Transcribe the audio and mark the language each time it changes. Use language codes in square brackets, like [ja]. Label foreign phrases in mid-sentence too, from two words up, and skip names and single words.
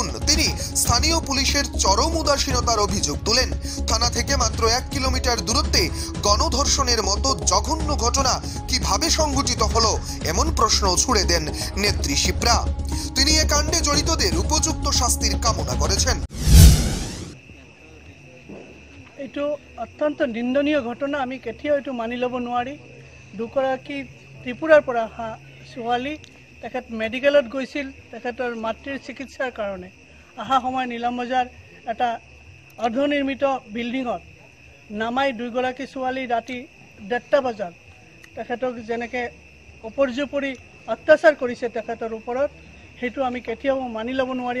[bn] তিনি স্থানীয় পুলিশের চরম উদাসীনতার অভিযোগ তুলেন। থানা থেকে মাত্র 1 কিলোমিটার দূরত্বে গণধর্ষণের মতো জঘন্য ঘটনা কিভাবে সংঘটিত হলো এমন প্রশ্ন ছুড়ে দেন নেত্রী শিপ্রা। তিনি এ কাণ্ডে জড়িতদের উপযুক্ত শাস্তির কামনা করেছেন। [as] এইটো অত্যন্ত নিন্দনীয় ঘটনা। আমি কেতিয়াও এইটো মানি ল'ব নোৱাৰি। দুগৰাকী ত্ৰিপুৰাৰ পৰা অহা ছোৱালী তেখেত মেডিকেলত গৈছিল তেখেতৰ মাতৃৰ চিকিৎসাৰ কাৰণে। অহা সময় নিলামবজাৰ এটা অৰ্ধনিৰ্মিত বিল্ডিঙত নামাই দুগৰাকী ছোৱালী ৰাতি 1:30 বজাত তেখেতক যেনেকৈ অপৰ্যুপৰি অত্যাচাৰ কৰিছে তেখেতৰ ওপৰত, সেইটো আমি কেতিয়াও মানি ল'ব নোৱাৰি।